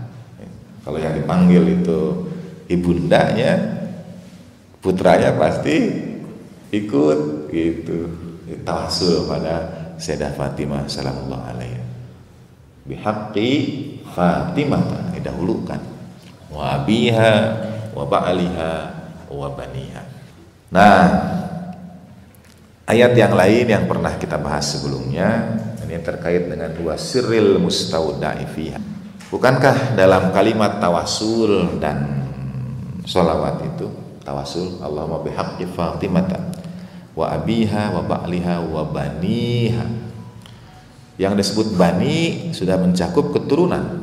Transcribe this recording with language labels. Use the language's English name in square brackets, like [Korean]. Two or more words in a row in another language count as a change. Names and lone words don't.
[Indonesian] Kalau yang dipanggil itu ibundanya, putranya pasti ikut gitu. Tawasul pada Sayyidah Fatimah [Arabic] صلى الله عليه. [Indonesian] Bihaqqi Fatimah didahulukan. [Arabic] وأبيها وبعلها وبنيها. [Indonesian] Nah, ayat yang lain yang pernah kita bahas sebelumnya ini terkait dengan [Arabic] والسر المستودع فيها. [Indonesian] Bukankah dalam kalimat tawasul dan sholawat itu tawasul [Arabic] اللهم بحق فاطمة وأبيها وبعلها وبنيها, [Indonesian] yang disebut bani sudah mencakup keturunan.